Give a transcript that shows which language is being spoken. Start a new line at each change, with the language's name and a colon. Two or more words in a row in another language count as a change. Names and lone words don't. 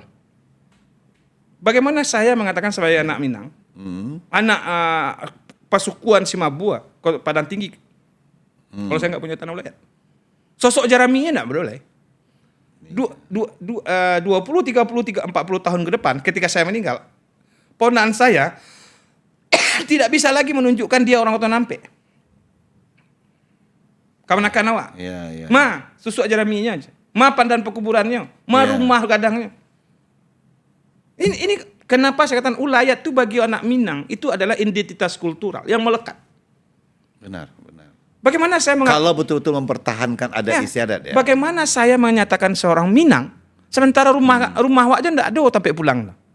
Indonesian: Bagaimana saya mengatakan sebagai anak Minang, anak pasukuan Simabua, Padang Tinggi, kalau saya nggak punya tanah ulayat, sosok Jaraminya nggak boleh. 20, 30, 40 tahun ke depan, ketika saya meninggal, ponakan saya tidak bisa lagi menunjukkan dia orang Oto Nampe.
Minangkabau: Kamanakan awak.
Indonesian: Ya.
Minangkabau: Ma, susuk Jaraminya aja. Ma pandan pekuburannya, ma rumah gadangnya.
Indonesian: Ini kenapa saya katakan ulayat itu bagi anak Minang itu adalah identitas kultural yang melekat. Benar. Bagaimana saya Kalau betul-betul mempertahankan adat istiadat ya. Bagaimana saya menyatakan seorang Minang sementara rumah wak aja enggak ada sampai pulang.